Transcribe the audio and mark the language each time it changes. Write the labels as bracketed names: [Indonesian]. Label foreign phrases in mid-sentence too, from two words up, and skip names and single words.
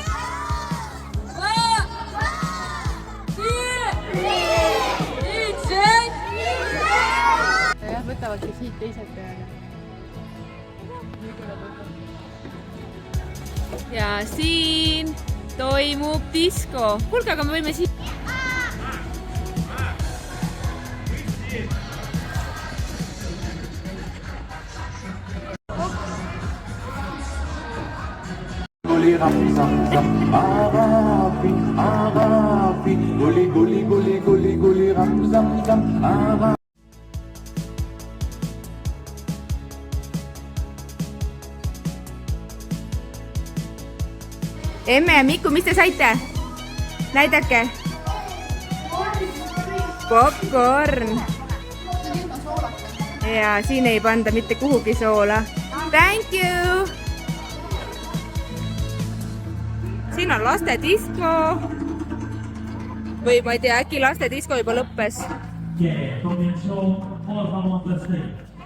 [Estonian] Jah, võtavadki siit teised ja siin toimub disko. Kuulge, aga me võime siin... Guli ram zam zam arabi arabi guli guli guli guli guli ram zam zam arabi. Emme ja Miku, mis te saite? Näidake. Popcorn. Ja siin ei panda mitte kuhugi soola. [English] Thank you! [Estonian] Siin on laste disko. Või ma ei tea, äkki laste disko juba lõppes. [Spanish] Yeah, comenzó por favor,